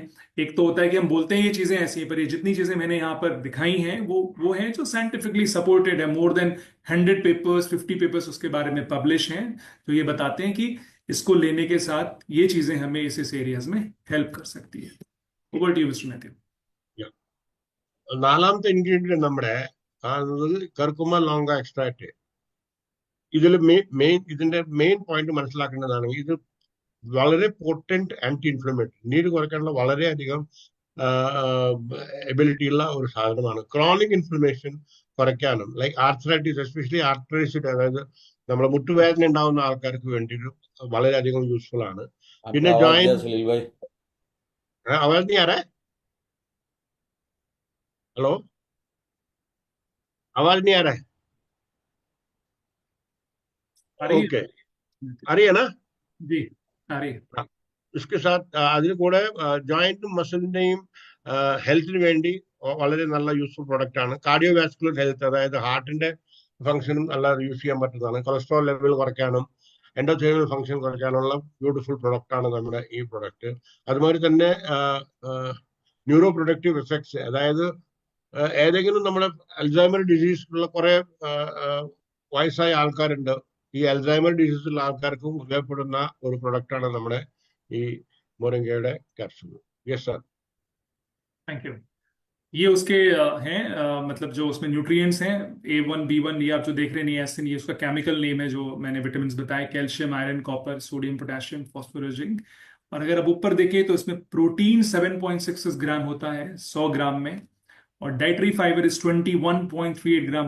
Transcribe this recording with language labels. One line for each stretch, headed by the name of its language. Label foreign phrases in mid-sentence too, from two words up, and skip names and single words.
Hindi: एक तो होता है कि हम बोलते हैं ये चीजें ऐसी हैं, पर ये जितनी चीजें मैंने यहाँ पर दिखाई हैं वो हैं जो
English: scientifically supported
Hindi: है।
English: more than
Hindi: 100 पेपर्स, 50 पेपर्स उसके बारे में पब्लिश हैं, तो ये बताते हैं कि इसको लेने के साथ ये चीजें हमें इस एरियाज में हेल्प कर सकती है।
English: over to you Mister Mathew.
Malayalam: നാലാമത്തെ ഇൻഗ്രീഡിയന്റ് നമ്മുടെ കാണുന്നത്
English: Curcuma longa extract.
Malayalam: ഇതിൽ ഇതിന്റെ മെയിൻ പോയിന്റ് മനസ്സിലാക്കേണ്ടതാണെങ്കിൽ ഇത് വളരെ
English: potent anti inflammatory,
Malayalam: നീര് കുറയ്ക്കാനുള്ള വളരെയധികം എബിലിറ്റി ഉള്ള ഒരു സാധനമാണ്.
English: chronic inflammation
Malayalam: കുറയ്ക്കാനും,
English: like arthritis, especially arthritis,
Malayalam: അതായത് നമ്മുടെ മുട്ടുവേദന ഉണ്ടാവുന്ന ആൾക്കാർക്ക് വേണ്ടിയിട്ട് വളരെയധികം യൂസ്ഫുൾ ആണ്. പിന്നെ
Hindi: आपका आवाज
Malayalam: ജോയിന്റ്
Hindi: जरा सलील भाई। आवाज नहीं आ रहा है? हेलो, आवाज नहीं आ रहा है? आ रही ओके, है आ रही है ना? जी, आ रही है।
Malayalam: ആ.
Hindi: इसके साथ
Malayalam: അതിന് കൂടെ ജോയിന്റ് മസിലിന്റെയും ഹെൽത്തിന് വേണ്ടി വളരെ നല്ല
English: useful product
Malayalam: ആണ്.
English: cardiovascular health,
Malayalam: അതായത് ഹാർട്ടിന്റെ ഫംഗ്ഷനും നല്ല യൂസ് ചെയ്യാൻ പറ്റുന്നതാണ്.
English: cholesterol level
Malayalam: കുറയ്ക്കാനും
English: endothelial function
Malayalam: കുറയ്ക്കാനുള്ള
English: beautiful product
Malayalam: ആണ് നമ്മുടെ ഈ പ്രൊഡക്റ്റ്. അതുമാതിരി തന്നെ
English: neuro productive effects,
Malayalam: അതായത് ഏതെങ്കിലും നമ്മുടെ
English: Alzheimer disease
Malayalam: ഉള്ള കുറെ വയസ്സായ ആൾക്കാരുണ്ട്. ഈ അൽസൈമർ ഡിസീസുള്ള ആൾക്കാർക്കും ഉപയോഗപ്പെടുന്ന ഒരു പ്രൊഡക്റ്റ് ആണ് നമ്മുടെ ഈ
English: moringa capsule. yes sir. thank you.
Hindi: ये उसके हैं मतलब जो उसमें न्यूट्रिएंट्स हैं A1B1, ये आप जो देख रहे हैं नियासिन, ये उसका
English: chemical name
Hindi: है जो मैंने विटामिन बताए, कैल्शियम, आयरन, कॉपर, सोडियम, पोटेशियम, फास्फोरस, जिंक। और अगर अब ऊपर देखें तो इसमें प्रोटीन 7.66 ग्राम होता है 100 ग्राम में, और
English: dietary fiber is
Hindi: 21.38 ग्राम।